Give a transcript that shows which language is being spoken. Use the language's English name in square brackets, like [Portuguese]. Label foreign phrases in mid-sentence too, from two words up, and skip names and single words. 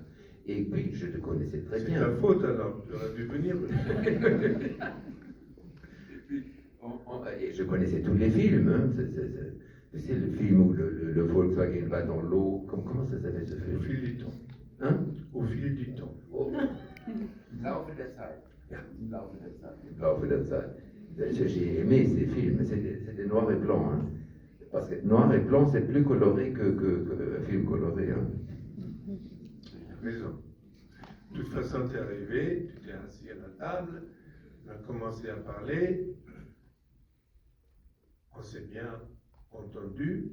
[French] Et puis je te connaissais très bien. C'est ta faute alors, tu aurais dû venir. Et je connaissais tous les films, hein. C'est le film où le Volkswagen va dans l'eau, comment ça s'appelle ce film? Au fil du temps. Hein? Au fil du temps. [German] Oh. Laufe der Zeit. Ja, Laufe der Zeit. Laufe der Zeit. [French] J'ai aimé ces films, c'était noir et blanc. Hein. Parce que noir et blanc, c'est plus coloré qu'un film coloré. Hein. Raison. De toute façon, tu es arrivé, tu t'es assis à la table, on a commencé à parler, on s'est bien entendu.